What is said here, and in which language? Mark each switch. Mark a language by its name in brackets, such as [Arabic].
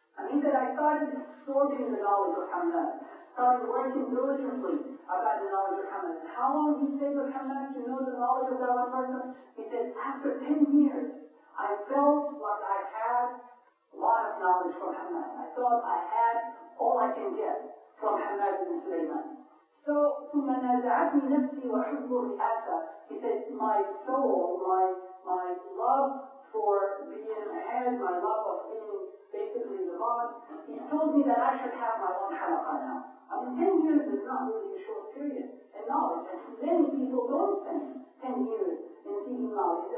[English] And he said, I started absorbing the knowledge of Hammad, started working diligently about the knowledge of Hammad. And how long he stayed with Hammad to know the knowledge of that one person? He said, after 10 years, I felt like I had a lot of knowledge from Hammad. I thought I had all I can get from Hammad bin Sulaiman. [Arabic] So, ثم نازعتني نفسي وحب الرئاسة. [English] He said, my soul, my love for being ahead, my love of being basically the boss, he told me that I should have my own halaqah now. I mean, 10 years is not really a short period in knowledge, and many people don't spend 10 years in seeking knowledge.